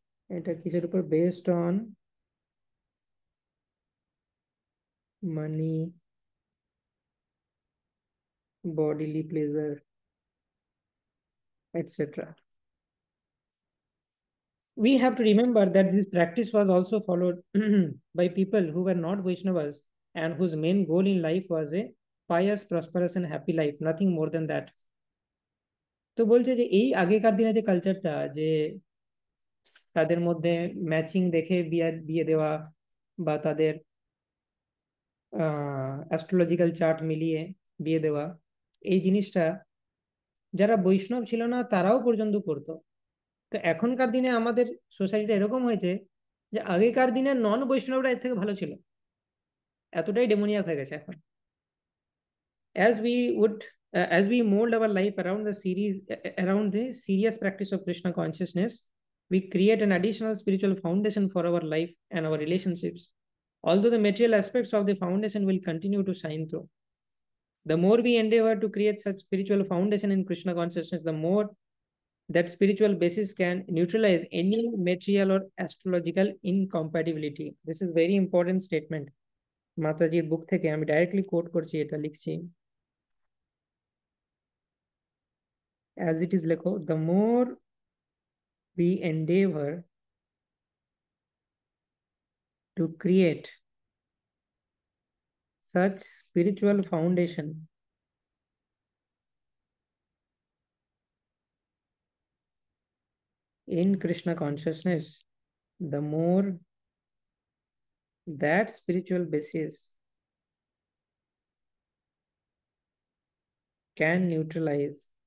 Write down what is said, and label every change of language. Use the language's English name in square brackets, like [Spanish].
[Bangla] এটা কিসের উপর [English] Based on money, bodily pleasure, etc. We have to remember that this practice was also followed by people who were not Vaishnavas and whose main goal in life was a pious, prosperous, and happy life, nothing more than that. [Bangla] তো বলছে যে এই আগেকার দিনে যে কালচারটা, যে তাদের মধ্যে ম্যাচিং দেখে বিয়ে বিয়ে দেওয়া, বা তাদের অ্যাস্ট্রোলজিক্যাল চার্ট মিলিয়ে বিয়ে দেওয়া, এই জিনিসটা যারা বৈষ্ণব ছিল না তারাও পর্যন্ত করতো। তো এখনকার দিনে আমাদের সোসাইটিটা এরকম হয়েছে যে আগেকার দিনে নন বৈষ্ণবরা এর থেকে ভালো ছিল, এতটাই ডেমোনিয়াক হয়ে গেছে এখন। [English] As we mold our life around the serious practice of Krishna consciousness, we create an additional spiritual foundation for our life and our relationships. Although the material aspects of the foundation will continue to shine through, the more we endeavor to create such spiritual foundation in Krishna consciousness, the more that spiritual basis can neutralize any material or astrological incompatibility. This is very important statement. [Bangla] মাতাজির বুক থেকে আমি directly coat করছি, এটা লিখছি [English] as it is, [Bangla] লেখো, [English] the more we endeavor to create such spiritual foundation in Krishna consciousness, the more that spiritual basis can neutralize